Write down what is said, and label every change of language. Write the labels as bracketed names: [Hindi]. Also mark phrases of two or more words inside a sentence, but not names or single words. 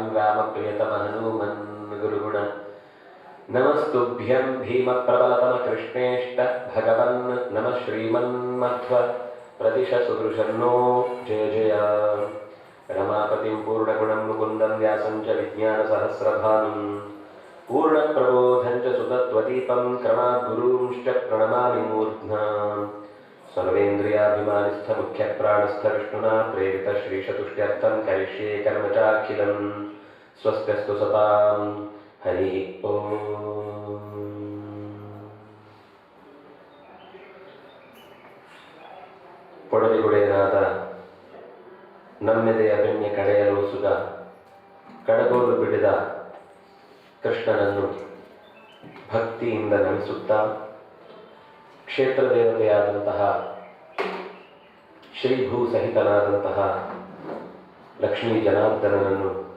[Sanskrit] रामप्रियतमहनूमन् गुरुगुण नमस्तुभ्यं भीमप्रबलतमकृष्णेष्ट भगवन् नमः श्रीमन्मध्व प्रतिश सुदृशन्नो जय जय रमापतिं पूर्णगुणं मुकुन्दं व्यासं च विज्ञानसहस्रभानुं पूर्णप्रबोधं च सुतत्वदीपं क्रमाद्गुरूंश्च प्रणमामि मूर्ध्ना सर्वेन्द्रियाभिमानिस्थमुख्यप्राणस्थ विष्णुना प्रेरितश्रीशतुष्ट्यर्थं करिष्ये कर्म चाखिलं स्वस्त्यस्तु सतां हरि ओम। [Kannada] ಪೊಡಲಿಗುಡೆಯನಾದ ನಮ್ಮೆದೆಯ ಬೆಣ್ಣೆ ಕಡೆಯಲು ಸುಗ ಕಡಗೋಲು ಬಿಡಿದ ಕೃಷ್ಣನನ್ನು ಭಕ್ತಿಯಿಂದ ನಮಿಸುತ್ತಾ ಕ್ಷೇತ್ರ ದೇವತೆಯಾದಂತಹ ಶ್ರೀಭೂ ಸಹಿತನಾದಂತಹ ಲಕ್ಷ್ಮೀ ಜನಾರ್ದನನನ್ನು